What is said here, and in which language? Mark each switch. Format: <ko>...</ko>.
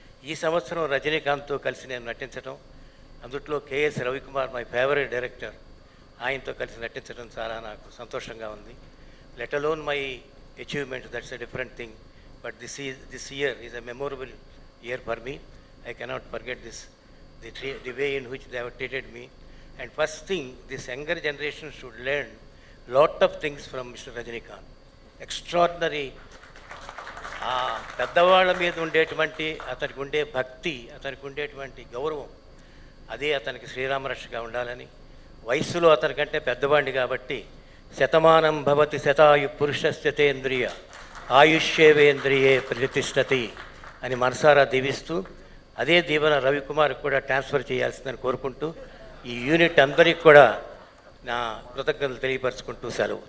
<te>ఈ సంవత్సరం రజనీకాంత్తో కలిసి నేను నటించడం, అందుట్లో K S Ravikumar</te> <en>my favourite director,</en> <te>ఆయనతో కలిసి నటించడం చాలా నాకు సంతోషంగా ఉంది.</te> <en>Let alone my achievement, that's a different thing. But this year is a memorable year for me. I cannot forget this, the way in which they have treated me. And first thing, this younger generation should learn lot of things from Mr. Rajinikanth. Extraordinary.</en> <te>పెద్దవాళ్ళ మీద ఉండేటువంటి అతనికి ఉండే భక్తి, అతనికి ఉండేటువంటి గౌరవం, అదే అతనికి శ్రీరామరక్షగా ఉండాలని. వయస్సులో అతనికంటే పెద్దవాడిని కాబట్టి</te> <sa>శతమానం భవతి శతాయు పురుషస్యతేంద్రియ ఆయుష్యేవేంద్రియే ప్రతిష్టతి</sa> <te>అని మనసారా దీవిస్తూ, అదే దీవెన రవికుమార్ కూడా ట్రాన్స్ఫర్ చేయాల్సిందని కోరుకుంటూ, ఈ యూనిట్ అందరికీ కూడా నా కృతజ్ఞతలు తెలియపరచుకుంటూ సెలవు.</te>